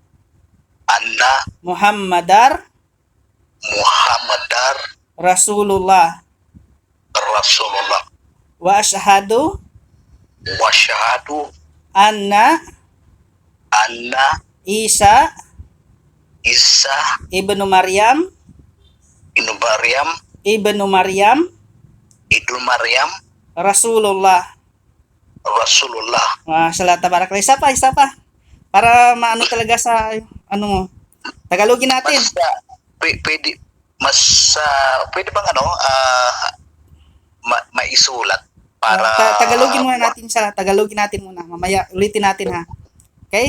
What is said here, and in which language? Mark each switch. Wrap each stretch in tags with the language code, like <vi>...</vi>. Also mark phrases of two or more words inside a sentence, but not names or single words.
<ar>محمد رسول الله وأشهد أن عيسى ابن مريم رسول الله. ما شاء الله، تبارك.</ar> <tl>Isa pa. Para maano talaga sa mo. Tagalogin natin. Pwede bang maisulat para Tagalogin natin muna. Mamaya ulitin natin, ha. Okay?</tl>